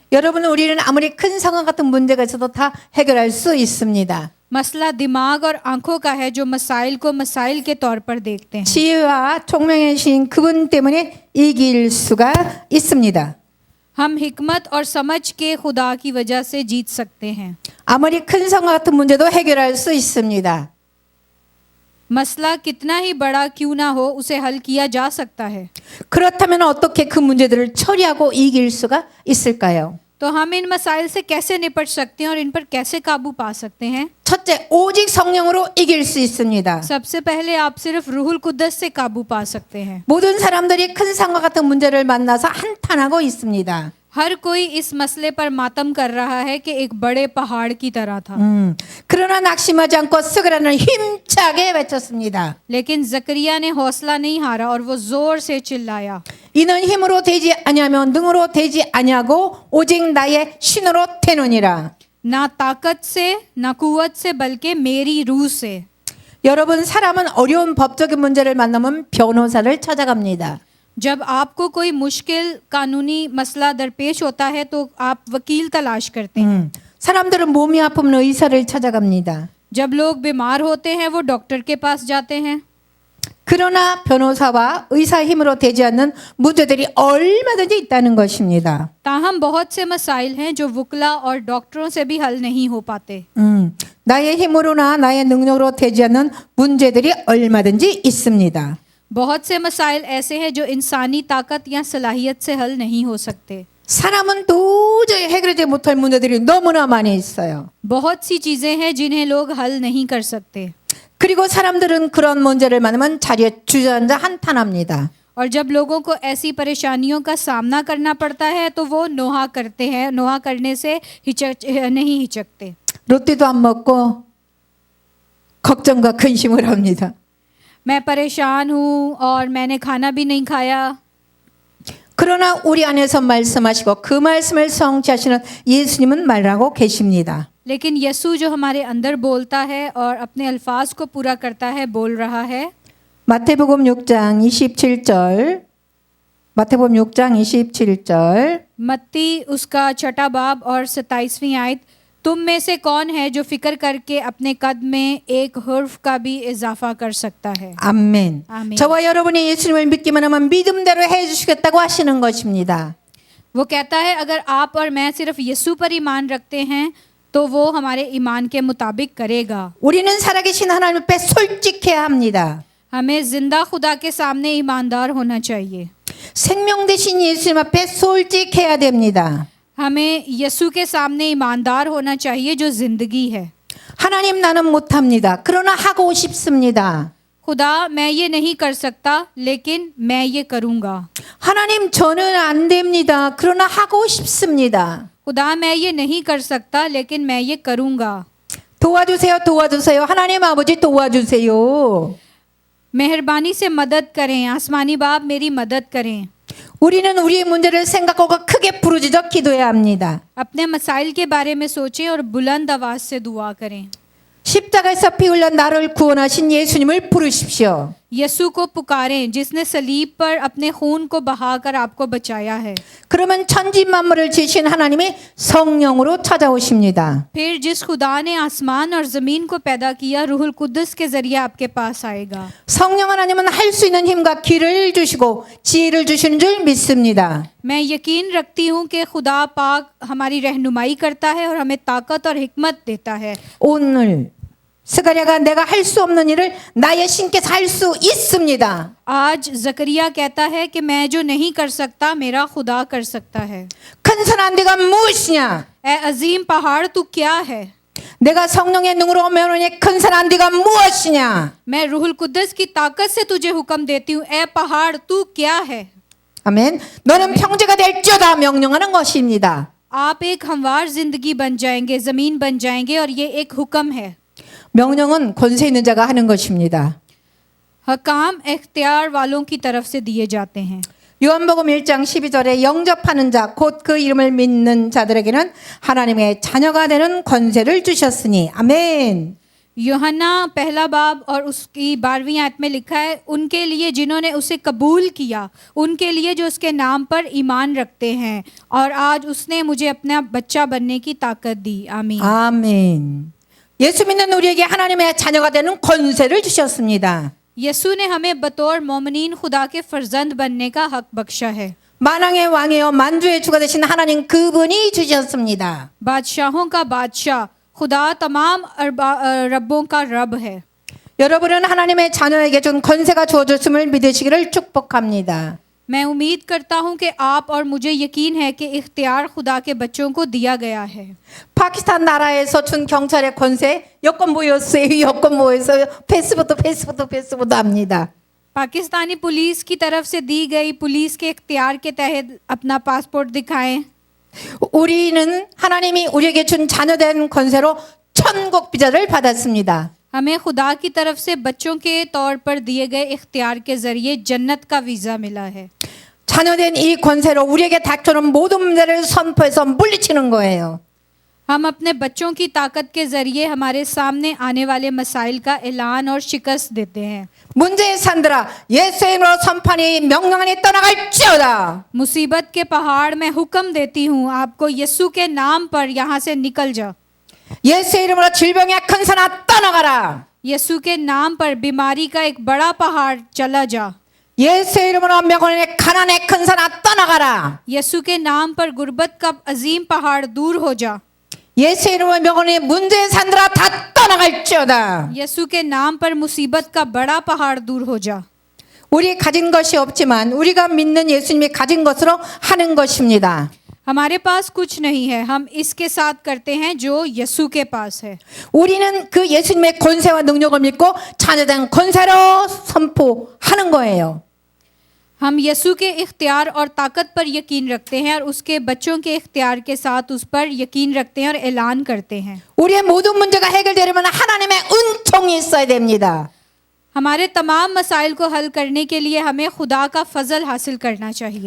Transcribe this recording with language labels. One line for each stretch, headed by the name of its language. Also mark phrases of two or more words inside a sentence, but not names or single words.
Korean: 여러분, 우리는 아무리 큰 상황 같은 문제가 있어도 다 해결할 수 있습니다.
Urdu: مسئلہ دماغ اور آنکھوں کا ہے، جو مسائل کو مسائل کے طور پر دیکھتے ہیں.
Korean: 지혜와 총명의 신 그분 때문에 이길 수가 있습니다.
Urdu: ہم حکمت اور سمجھ کے خدا کی وجہ سے جیت سکتے ہیں.
Korean: 아무리 큰 상황 같은 문제도 해결할 수 있습니다.
Urdu: مسئلہ کتنا ہی بڑا کیوں نہ ہو، اسے حل کیا جا سکتا ہے.
Korean: 그렇다면 어떻게 그 문제들을 처리하고 이길 수가 있을까요?
Urdu: تو ہم ان مسائل سے کیسے نمٹ سکتے ہیں اور ان پر کیسے قابو پا سکتے ہیں?
Korean: 첫째, 오직 성령으로 이길 수 있습니다.
Urdu: سب سے پہلے آپ صرف روح القدس سے قابو پا سکتے ہیں.
Korean: 모든 사람들이 큰 상황 같은 문제를 만나서 한탄하고 있습니다.
Urdu: ہر کوئی اس مسئلے پر ماتم کر رہا ہے کہ ایک بڑے پہاڑ کی طرح تھا.
Korean: 그러나 낙심하지 않고 스가랴는 힘차게 외쳤습니다.
Urdu: لیکن زکریا نے حوصلہ نہیں ہارا اور وہ زور سے چلایا,
Korean: 이는 힘으로 되지 아니하며 능으로 되지 아니하고 오직 나의 신으로 되느니라.
Urdu: نہ طاقت سے نہ قوت سے بلکہ میری روح سے.
Korean: 여러분, 사람은 어려운 법적인 문제를 만나면 변호사를 찾아갑니다.
Urdu: جب آپ کو کوئی مشکل قانونی مسئلہ درپیش ہوتا ہے تو آپ وکیل تلاش کرتے ہیں.
Korean: 사람들은 몸이 아프면 의사를 찾아갑니다.
Urdu: جب لوگ بیمار ہوتے ہیں وہ ڈاکٹر کے پاس جاتے ہیں.
Korean: 그러나 변호사와 의사 힘으로 되지 않는 문제들이 얼마든지 있다는 것입니다.
Urdu: تاہم بہت سے مسائل ہیں جو وکلا اور ڈاکٹروں سے بھی حل نہیں ہو پاتے.
Korean: 나의 힘으로나 나의 능력으로 되지 않는 문제들이 얼마든지 있습니다.
Urdu: بہت سے مسائل ایسے ہیں جو انسانی طاقت یا صلاحیت سے حل نہیں ہو سکتے.
Korean: 사람은 도저히 해결하지 못할 문제들이 너무나 많이 있어요.
Urdu: بہت سی چیزیں ہیں جنہیں لوگ حل نہیں کر سکتے.
Korean: 그리고 사람들은 그런 문제를 만나면 자리에 주저앉아 한탄합니다.
Urdu: اور جب لوگوں کو ایسی پریشانیوں کا سامنا کرنا پڑتا ہے تو وہ نوحہ کرتے ہیں، نوحہ کرنے سے نہیں ہچکتے.
Korean: 로띠도 안 먹고 걱정과 근심을 합니다.
Urdu: میں پریشان ہوں اور میں نے کھانا بھی نہیں کھایا.
Korean: 그러나 우리 안에서 말씀하시고 그 말씀을 성취하시는 예수님은 말하고 계십니다.
Urdu: لیکن یسوع جو ہمارے اندر بولتا ہے اور اپنے الفاظ کو پورا کرتا ہے، بول رہا ہے.
Korean: 마태복음 6장 27절 마태복음 6장 27절.
Urdu: متی اس کا چھٹا باب اور 27ویں آیت، تم میں سے کون ہے جو فکر کر کے اپنے قد میں ایک حرف کا بھی اضافہ کر سکتا ہے.
Korean: 아멘. 아멘. 저와 여러분이 예수님을 믿기만 하면 믿음대로 해 주시겠다고 하시는 것입니다.
Urdu: وہ کہتا ہے اگر آپ اور میں صرف یسوع پر ایمان رکھتے ہیں تو وہ ہمارے ایمان کے مطابق کرے گا.
Korean: 우리는 살아계신 하나님 앞에 솔직해야 합니다.
Urdu: ہمیں زندہ خدا کے سامنے ایماندار ہونا چاہیے.
Korean: 생명 되신 예수님 앞에 솔직해야 됩니다.
Urdu: ہمیں یسوع کے سامنے ایماندار ہونا چاہیے جو زندگی ہے.
Korean: 하나님 나는 못합니다. 그러나 하고 싶습니다.
Urdu: خدا میں یہ نہیں کر سکتا لیکن میں یہ کروں گا.
Korean: 하나님 저는 안 됩니다. 그러나 하고 싶습니다.
Urdu: خدا میں یہ نہیں کر سکتا لیکن میں یہ کروں گا.
Korean: 도와주세요. 도와주세요. 하나님 아버지 도와주세요.
Urdu: مہربانی سے مدد کریں، آسمانی باپ میری مدد کریں.
Korean: 우리는 우리의 문제를 생각하고 크게 부르짖어 기도해야 합니다.
Urdu: اپنے مسائل کے بارے میں سوچیں اور بلند آواز سے دعا کریں.
Korean: 십자가에서 피 흘려 나를 구원하신 예수님을 부르십시오.
Urdu: یسوع کو پکاریں جس نے صلیب پر اپنے خون کو بہا کر آپ کو بچایا ہے.
Korean: 그러면 천지 만물을 지으신 하나님이 성령으로 찾아오십니다.
Urdu: پھر جس خدا نے آسمان اور زمین کو پیدا کیا روح القدس کے ذریعے آپ کے پاس آئے گا.
Korean: 성령 하나님은 할 수 있는 힘과 길을 주시고 지혜를 주시는 줄 믿습니다.
Urdu: میں یقین رکھتی ہوں کہ خدا پاک ہماری رہنمائی کرتا ہے اور ہمیں طاقت اور حکمت دیتا ہے.
Korean: 오늘 스가랴가 내가 할 수 없는 일을 나의 신께서 할 수 있습니다.
Urdu: آج زکریا کہتا ہے کہ میں جو نہیں کر سکتا میرا خدا کر سکتا ہے.
Korean: 큰 산 네가 무엇이냐?
Urdu: اے عظیم پہاڑ تو کیا ہے?
Korean: 내가 성령의 능으로 오면오니 큰 산 네가 무엇이냐?
Urdu: میں روح القدس کی طاقت سے تجھے حکم دیتی ہوں، اے پہاڑ تو کیا ہے?
Korean: 아멘. 너는 평지가 될지어다 명령하는 것입니다.
Urdu: آپ ایک ہموار زندگی بن جائیں گے، زمین بن جائیں گے اور یہ ایک حکم ہے.
Korean: 명령은 권세 있는 자가 하는 것입니다.
Urdu: حکام اختیار والوں کی طرف سے دیے جاتے ہیں.
Korean: 요한복음 1장 12절에 영접하는 자 곧 그 이름을 믿는 자들에게는 하나님의 자녀가 되는 권세를 주셨으니 아멘.
Urdu: یوحنا پہلا باب اور اس کی 12ویں آیت میں لکھا ہے، ان کے لیے جنہوں نے اسے قبول کیا، ان کے لیے جو اس کے نام پر ایمان رکھتے ہیں اور آج اس نے مجھے اپنا بچہ بننے کی طاقت دی. आमीन।
Korean: 아멘. 예수 믿는 우리에게 하나님의 자녀가 되는 권세를 주셨습니다.
Urdu: یسوع نے ہمیں بطور مومنین خدا کے فرزند بننے کا حق بخشا ہے.
Korean: 만왕의 왕이요 만주의 주가 되신 하나님 그분이 주셨습니다.
Urdu: بادشاہوں کا بادشاہ خدا تمام ربوں کا رب ہے.
Korean: 여러분은 하나님의 자녀에게 준 권세가 주어졌음을 믿으시기를 축복합니다.
Urdu: میں امید کرتا ہوں کہ آپ اور مجھے یقین ہے کہ اختیار خدا کے بچوں کو دیا گیا ہے.
Korean: 파키스탄 나라에서 준 경찰의 권세 여권 보였어요. 여권 보였어요. 패스포트 합니다.
Urdu: پاکستانی پولیس کی طرف سے دی گئی پولیس کے اختیار کے تحت اپنا پاسپورٹ دکھائیں.
Korean: 우리는 하나님이 우리에게 준 자녀된 권세로 천국 비자를 받았습니다.
Urdu: ہمیں خدا کی طرف سے بچوں کے طور پر دیے گئے اختیار کے ذریعے جنت کا ویزا ملا ہے.
Korean: 자녀된 이 권세로 우리에게 닥쳐오는 모든 문제를 선포해서 물리치는 거예요.
Urdu: ہم اپنے بچوں کی طاقت کے ذریعے ہمارے سامنے آنے والے مسائل کا اعلان اور شکست دیتے ہیں.
Korean: 문제의 산들아 예수의 이름으로 선판이 명령하니 떠나갈지어다.
Urdu: مصیبت کے پہاڑ میں حکم دیتی ہوں آپ کو، یسوع کے نام پر یہاں سے نکل جا.
Korean: 예수의 이름으로 질병의 큰 산아 떠나가라.
Urdu: یسوع کے نام پر بیماری کا ایک بڑا پہاڑ چلا جا.
Korean: 예수의 이름으로 명언의 가난의 큰 산아 떠나가라.
Urdu: یسوع کے نام پر غربت کا عظیم پہاڑ دور ہو جا.
Korean: 예수의 이름으로 명언의 문제의 산들아 다 떠나갈지어다.
Urdu: یسوع کے نام پر مصیبت کا بڑا پہاڑ دور ہو جا.
Korean: 우리 가진 것이 없지만 우리가 믿는 예수님이 가진 것으로 하는 것입니다.
Urdu: ہمارے پاس کچھ نہیں ہے، ہم اس کے ساتھ کرتے ہیں جو یسوع کے پاس ہے.
Korean: 우리는 그 예수님의 권세와 능력을 믿고 자녀된 권세로 선포하는 거예요.
Urdu: ہم یسوع کے اختیار اور طاقت پر یقین رکھتے ہیں اور اس کے بچوں کے اختیار کے ساتھ اس پر یقین رکھتے ہیں اور اعلان کرتے ہیں.
Korean: 우리의 모든 문제가 해결되려면 하나님의 은총이 있어야 됩니다.
Urdu: ہمارے تمام مسائل کو حل کرنے کے لیے ہمیں خدا کا فضل حاصل کرنا چاہیے.